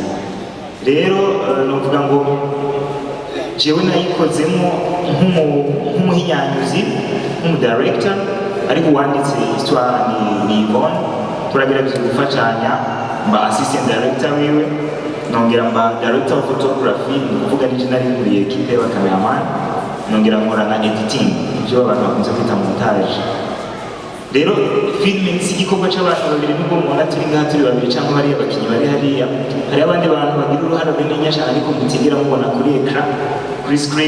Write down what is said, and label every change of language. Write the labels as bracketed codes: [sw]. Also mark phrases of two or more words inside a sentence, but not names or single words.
[rn] Rero novuga ngo jewe nayikozemo nk'umuhinyanyuzi, nk'umudirector, ariko uwanditse histoire ni Yvonne. Turagerageje gufashanya, mba [en] assistant director [rn] wiwe, nongera mba [en] director of photography, [rn] ni kuvuga n'icyo nari nkuriye equipe y'aba cameraman, nongera nkora na editing, ibyo abantu bakunze kwita montage. Rero filming si igikorwa cy'abantu babiri, nubwo mubona turi ngaha turi babiri cyangwa bariya abakinnyi bari hariya, hari abandi bantu bagira uruhare runini cyane ariko mutigera mubona kuri ekran, kuri screen.